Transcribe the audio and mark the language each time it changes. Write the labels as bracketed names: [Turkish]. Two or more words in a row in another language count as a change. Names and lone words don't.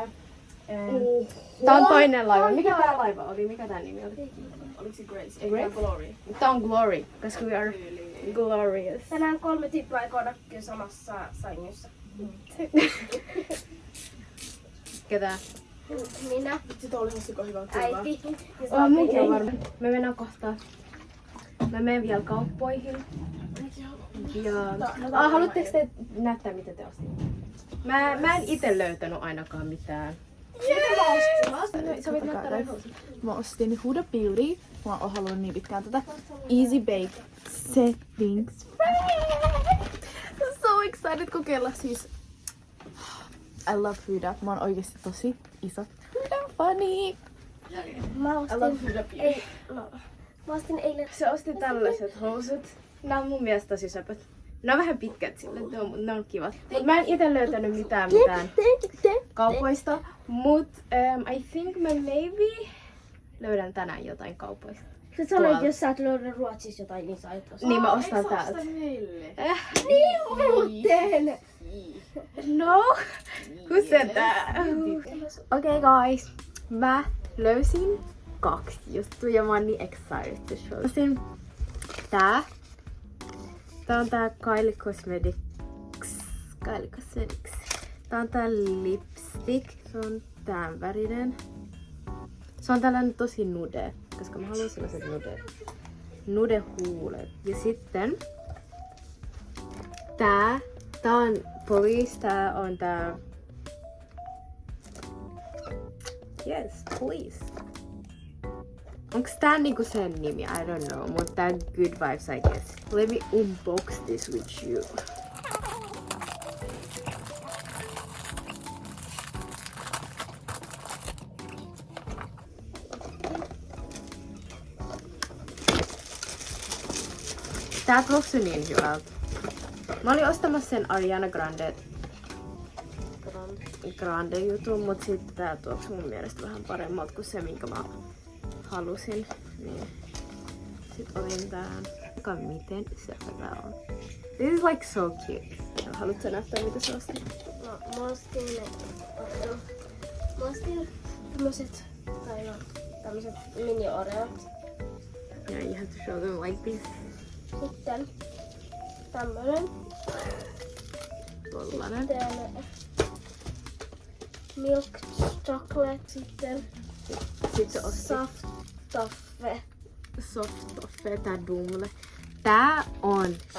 [Finnish] Tää on toinen laiva. Mikä tää laiva oli? Mikä tää nimi oli? Oliko se Grace? Ei, Grace? Glory. Tää on Glory, koska [English] we are glorious. [Finnish] Tänään 3 tyyppiä aikoo nakkia samassa sängyssä. Ketä? Minä, Sitä oli hosiko hyvä äiti ja Munkin on varma. Me mennään kohta. Mä menen vielä kauppoihin. Joo. Haluatteko te näyttää mitä te ostitte? Mä en ite löytänyt ainakaan mitään. Sä voit näyttää noin housut. Mä ostin Huda Beauty. Mä oon halunnut niin pitkään tätä. Easy Bake Setting Spray. [English] So excited [Finnish] kokeilla siis. [English] I love Huda. [Finnish] Mä oon oikeesti tosi iso Huda fani. Mä ostin, mä ostin eilen. Se osti tällaiset housut. Nää on mun mielestä tosi söpöt. Ne on vähän pitkät sille, ne on kivat. Mut mä en ite löytänyt mitään kaupoista. Mut [English] I think [Finnish] mä maybe löydän tänään jotain kaupoista. Sä sanoit, että jos sä et löydä Ruotsissa jotain, niin sä et ostaa. Niin mä ostan täältä. Niin muuten! No, [English] who said that? Okay guys, [Finnish] mä löysin 2 juttua ja mä oon niin [English] excited to show. [Finnish] Löysin tää. Tää on tää Kylie Cosmetics. Tää on tää lipstick. Se on tän värinen. Se on tällainen tosi nude, koska mä haluan sellaiset nude-huulet. Ja sitten tää on Police. Tää on tää... [English] Yes, Police. [Finnish] Onks tää niinku sen nimi? [English] I don't know. [Finnish] Mut tää Good Vibes, [English] I guess. Let me unbox this with you. [Finnish] Tää tuoksui niin hyvältä. Mä olin ostamassa sen Ariana Grande jutun, mut sit tää tuoksui mun mielestä vähän paremmalta kuin se, minkä mä halusin. Niin. Sit otin tän. Miten söpö tää on. [English] This is like so cute. [Finnish] Haluatko näyttää mitä sä ostit? Mä ostin tämmöset mini-oreot. [English] Yeah, you have to show them like this. [Finnish] Sitten tämmönen. Tollanen. Sitten [English] milk chocolate. [Finnish] Sitten Sit sä ostit [English] soft toffee. soft toffee, [Finnish] tää dumle. Tää on...